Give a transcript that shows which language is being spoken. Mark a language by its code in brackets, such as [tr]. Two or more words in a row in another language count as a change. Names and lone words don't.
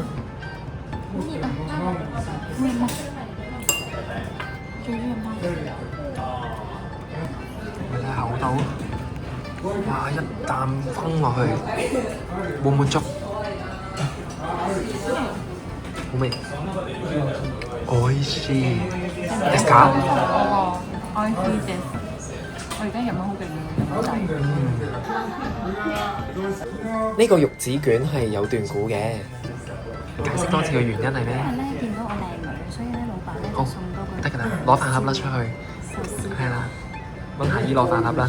[yue] 好熱啊！冇飲啊！最中意飲你睇口度，哇！一啖崩落去，滿滿足，好味。 [ja] おいしいですか？ [en] I see this。 [yue] 我而家飲得好勁啊！呢個玉子卷係有段故嘅，解釋多次嘅原因係咩？因為咧見到我靚女，所以咧老闆咧就送多個。得㗎啦，攞飯盒啦出去。壽司。係啦，揾阿姨攞飯盒啦。